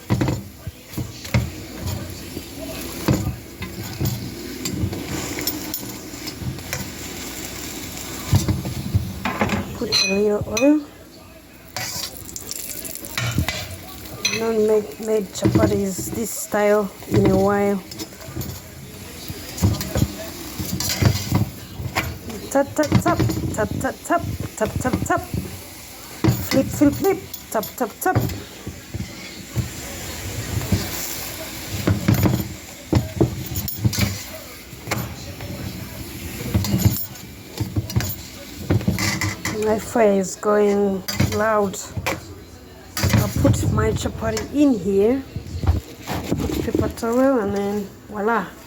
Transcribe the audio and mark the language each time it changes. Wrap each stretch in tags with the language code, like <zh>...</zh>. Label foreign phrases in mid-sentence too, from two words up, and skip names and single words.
<en>Put a little oil. I don't made chapatis this style in a while. Tap tap tap tap tap tap tap tap tap. Flip, tap tap tap. My fire is going loud. I'll put my chapati in here, put paper towel, and then voila.</en>